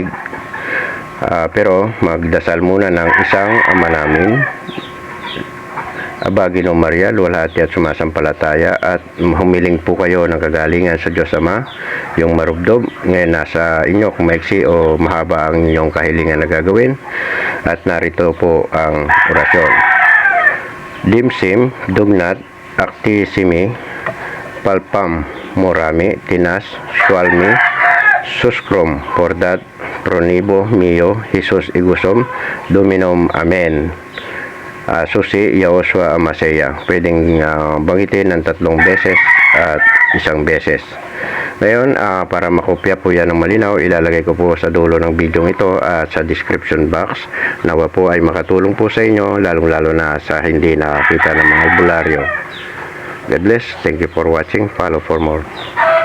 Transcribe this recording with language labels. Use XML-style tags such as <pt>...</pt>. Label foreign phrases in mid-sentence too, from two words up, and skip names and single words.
<tl>Pero magdasal muna ng isang Ama Namin, Aba, Ginoong Maria, luwalhati at sumasampalataya, at humiling po kayo ng kagalingan sa Diyos Ama, yung marubdob. Ngayon nasa inyo kung maiksi o mahaba ang inyong kahilingan na gagawin. At narito po ang orasyon:</tl> <la>Limsim, Dugnat, Actissimi, Palpam, Morami, Tinas, Sualmi, Suskrom, Pordat, Pronibo, Mio, Jesus Igusom, Dominum, Amen. Susi, Yahosua, Amaseya.</la> <tl>Pwedeng bangitin ng 3 beses at 1 beses. Ngayon, para makopya po yan ng malinaw, ilalagay ko po sa dulo ng video ito at sa</tl> <en>description box.</en> <tl>Nawa po ay makatulong po sa inyo, lalong-lalo na sa hindi nakakita ng mga albularyo.</tl> <en>God bless. Thank you for watching. Follow for more.</en>